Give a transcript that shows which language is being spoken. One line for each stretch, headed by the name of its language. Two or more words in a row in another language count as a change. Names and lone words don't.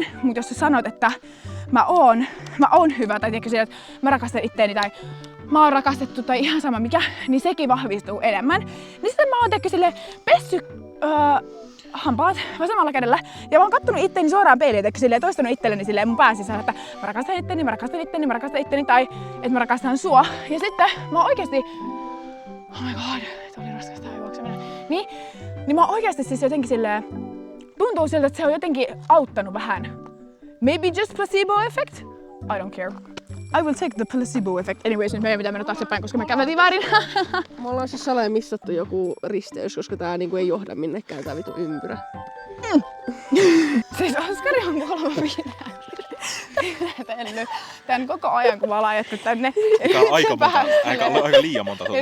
Finnish: Mut jos sä sanot, että mä oon hyvä, tai tiedätkö, että mä rakastan itteeni, tai mä oon rakastettu, tai ihan sama mikä, niin sekin vahvistuu enemmän. Niin sitten mä oon pessy hampaat vasemmalla kädellä. Ja mä oon kattonut itteeni suoraan peiliin, ja toistanut itselleni silleen mun pään sisällä, että mä rakastan itteni, tai että mä rakastan sua. Ja sitten mä oon oikeesti...
English: Oh my god,
Finnish: että oli raskasta juokseminen. Niin mä oon oikeesti siis jotenkin silleen... Tuntuu siltä, että se on jotenkin auttanut vähän.
English: Maybe just placebo effect? I don't care. I will take the placebo effect. Anyways,
Finnish: nyt meidän pitää mennä taaksepäin, koska me käveltiin väärin. Me ollaan siis saleen missattu joku risteys, koska tää niinku ei johda minnekään tää vitu ympyrä. Siis Oskari on 3 tehnyt tän koko ajan, kun mä ollaan ajettu tänne. Tää on aika liian monta tuntia.